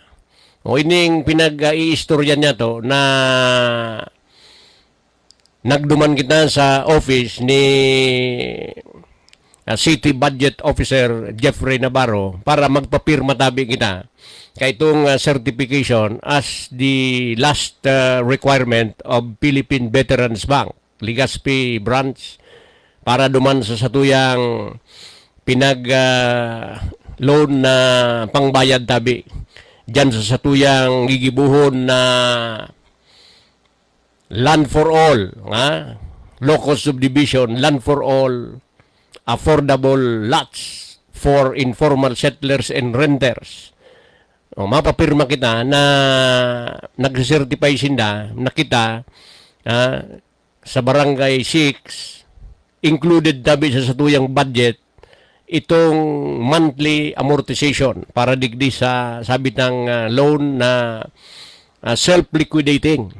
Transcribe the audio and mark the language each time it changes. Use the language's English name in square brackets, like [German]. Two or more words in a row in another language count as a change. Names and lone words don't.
[Bikol] Ining pinag-i-istorya niya to na nagduman kita sa office ni City Budget Officer Jeffrey Navarro para magpapirma tabi kita kay itong certification [English] as the last requirement of Philippine Veterans Bank, [Bikol] Legazpi branch, para duman sa satuyang loan na pangbayad tabi dyan sa satuyang gigibuhon na [English] land for all, [Bikol] locus subdivision, [English] land for all, affordable lots for informal settlers and renters. [Bikol] Mapapirma kita na nag-certify sinda na kita sa barangay 6 included tabi sa satuyang budget itong [English] monthly amortization [Bikol] para digdi sa sabit ng loan na self-liquidating.